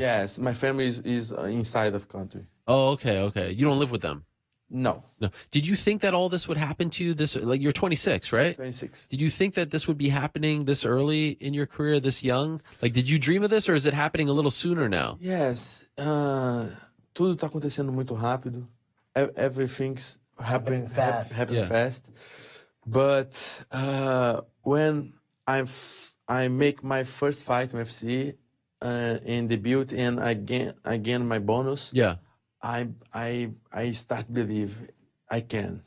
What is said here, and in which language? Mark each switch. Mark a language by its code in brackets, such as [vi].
[en] Yes, my family is inside of country. Oh, okay. You don't live with them? No, No. Did you think that all this would happen to you like you're 26, right? 26. Did you think that this would be happening this early in your career, this young? Like, did you dream of this, or is it happening a little sooner now? [pt] Yes, tudo está acontecendo muito rápido. [en] Everything's happening fast. Yeah. fast. But when I make my first fight in UFC in debut, and I gain my bonus, Yeah. I start believe I can.